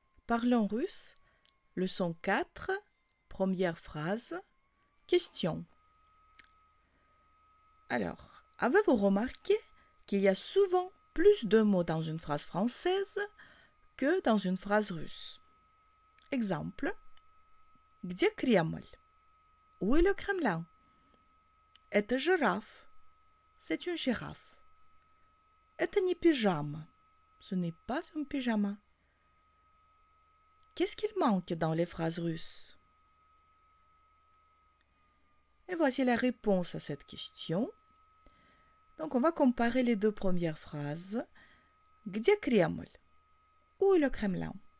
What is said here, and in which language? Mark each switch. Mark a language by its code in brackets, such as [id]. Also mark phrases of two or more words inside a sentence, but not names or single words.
[fr] Parlons russe, leçon 4, première phrase, question. Alors, avez-vous remarqué qu'il y a souvent plus de mots dans une phrase française que dans une phrase russe? Exemple. [ru] Где Кремль? [fr] Où est le Kremlin? [ru] Это жираф. [fr] C'est une girafe. [ru] Это не пижама. [fr] Ce n'est pas un pyjama. Qu'est-ce qu'il manque dans les phrases russes? Et voici la réponse à cette question. Donc, on va comparer les deux premières phrases. [ru] Где Кремль? [fr] Où est le Kremlin?